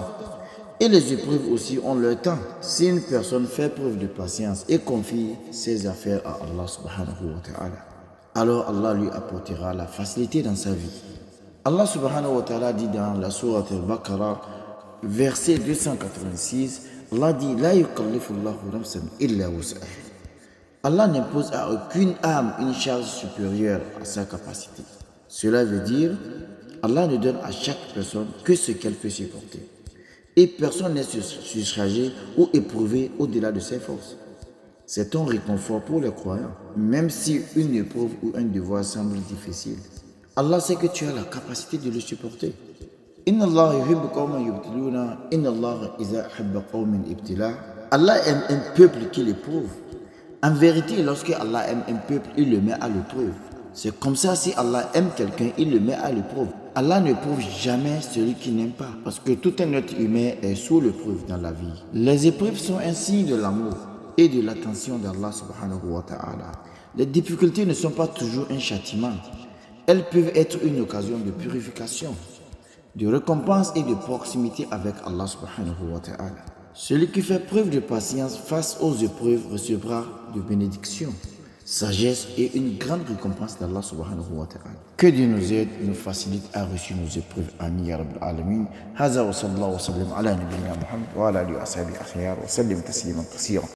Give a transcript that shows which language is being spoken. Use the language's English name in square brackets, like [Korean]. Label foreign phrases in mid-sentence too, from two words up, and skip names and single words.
[French] Et les épreuves aussi ont leur temps. Si une personne fait preuve de patience et confie ses affaires à Allah [Arabic] سبحانه وتعالى, [French] alors Allah lui apportera la facilité dans sa vie. Allah [Arabic] سبحانه وتعالى [French] dit dans la sourate al-Baqarah, verset 286, Allah dit « [Arabic] لا يكلف الله نفسا إلا وسعها [French] » Allah n'impose à aucune âme une charge supérieure à sa capacité. Cela veut dire, Allah ne donne à chaque personne que ce qu'elle peut supporter. Et personne n'est surchargé ou éprouvé au-delà de ses forces. C'est un réconfort pour les croyants, même si une épreuve ou un devoir semble difficile. Allah sait que tu as la capacité de le supporter. [Arabic] إن الله يحب قوما يبتلون إن الله إذا أحب قوما ابتلى. [French] Allah aime un peuple qui l'éprouve. En vérité, lorsque Allah aime un peuple, il le met à l'épreuve. C'est comme ça, si Allah aime quelqu'un, il le met à l'épreuve. Allah ne prouve jamais celui qui n'aime pas, parce que tout un être humain est sous l'épreuve dans la vie. Les épreuves sont un signe de l'amour et de l'attention d'Allah [Arabic] سبحانه وتعالى. [French] Les difficultés ne sont pas toujours un châtiment. Elles peuvent être une occasion de purification, de récompense et de proximité avec Allah [Arabic] سبحانه وتعالى. [French] Celui qui fait preuve de patience face aux épreuves recevra de bénédictions, sagesse et une grande récompense d'Allah [Arabic] سبحانه وتعالى. [French] Que Dieu nous aide, nous facilite à réussir nos épreuves. [Arabic] آمين يا رب العالمين هذا وصلى الله وسلم على نبينا محمد وعلى آله وصحبه الأخيار وسلم تسليما كثيرا.